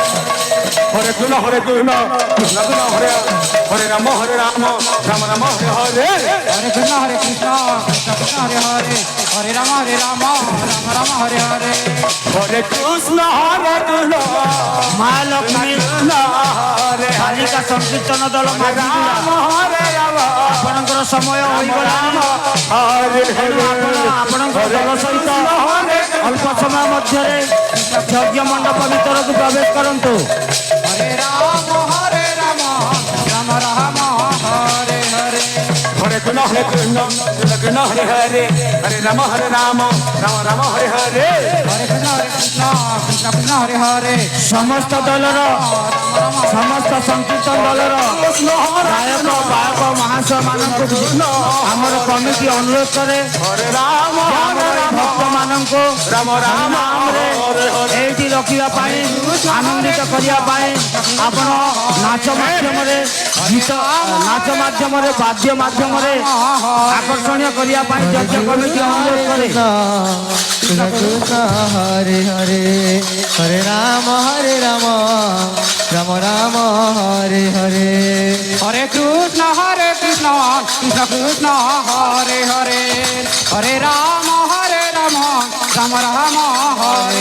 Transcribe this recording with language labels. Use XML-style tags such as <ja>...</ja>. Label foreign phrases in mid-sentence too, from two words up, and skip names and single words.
<sa>হরে কৃষ্ণ হরে কৃষ্ণ কৃষ্ণ কৃষ্ণ হরে হরে রাম রাম রাম হরে হরে হরে কৃষ্ণ কৃষ্ণ কৃষ্ণ হরে হরে হরে রাম রাম রাম হরে হরে হরে কৃষ্ণ হরে কৃষ্ণ মা লক্ষ্মী হরে</sa> <or>କାଳିକା ସଂକୀର୍ତ୍ତନ ଦଳ</or> <sa>রাম হরে রাম</sa> <or>ଆପଣଙ୍କର ସମୟ ହୋଇଗଲାଣି</or> <sa>ହରେ</sa> <or>ତେଣୁ ଆପଣ ଆପଣଙ୍କ ଦଳ ସହିତ ଅଳ୍ପ ସମୟ ମଧ୍ୟରେ ଯଜ୍ଞ ମଣ୍ଡପ ଭିତରକୁ ପ୍ରବେଶ କରନ୍ତୁ।</or> <sa>হরে রাম রাম রাম হরে হরে হরে কৃষ্ণ কৃষ্ণ কৃষ্ণ হরে হরে হরে রাম রাম রাম হরে হরে হরে কৃষ্ণ কৃষ্ণ কৃষ্ণ হরে হরে</sa> <or>ସମସ୍ତ ଦଳର ସମସ୍ତ ସଂକୀର୍ତ୍ତନ ଦଳର</or> <sa>କୃଷ୍ଣ ହରେ</sa> <or>ଗାୟକ ବାୟକ ମହାଶୟ ମାନଙ୍କୁ ଆମର କମିଟି ଅନୁରୋଧ କରେ</or> <sa>ହରେ ରାମ</sa> <or>ଆମର ଏଇ ଭକ୍ତମାନଙ୍କୁ</or> <sa>ରାମ ରାମ</sa> <or>ନାମରେ ଏଇଠି ରଖିବା ପାଇଁ ଆନନ୍ଦିତ କରିବା ପାଇଁ ଆପଣ ନାଚ ମାଧ୍ୟମରେ ଗୀତ ନାଚ ମାଧ୍ୟମରେ ବାଦ୍ୟ ମାଧ୍ୟମରେ ଆକର୍ଷଣୀୟ କରିବା ପାଇଁ ଯଜ୍ଞ କମିଟି ଅନୁରୋଧ କରେ।</or> <sa>কৃষ্ণ কৃষ্ণ হরে হরে হরে রাম রাম রাম হরে হরে হরে কৃষ্ণ কৃষ্ণ কৃষ্ণ হরে হরে হরে রাম রাম রাম হরে</sa>